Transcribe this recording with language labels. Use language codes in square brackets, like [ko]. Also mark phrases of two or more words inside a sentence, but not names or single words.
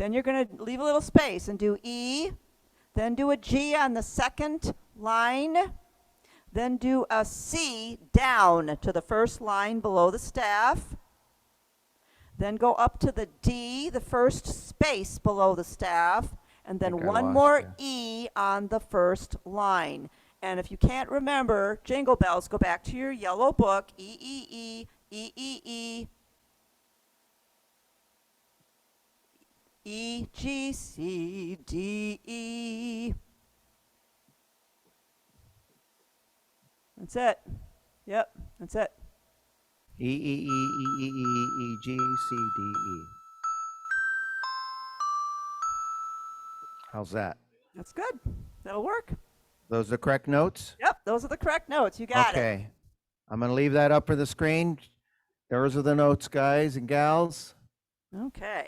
[en] Then you're going to leave a little space and do E, then do a G on the second line, then do a C down to the first line below the staff, then go up to the D, the first space below the staff, and then Think I one lost more you. E on the first line. And if you can't remember Jingle Bells, go back to your yellow book, E, E, E, E, E, E, E, G, C, D, E. That's it. Yep, that's it. E E E E E E E G C D E. How's that? That's good. That'll work. Those are the correct notes? Yep, those are the correct notes. You got it. Okay. I'm going to leave that up for the screen. Those are the notes, guys and gals. Okay.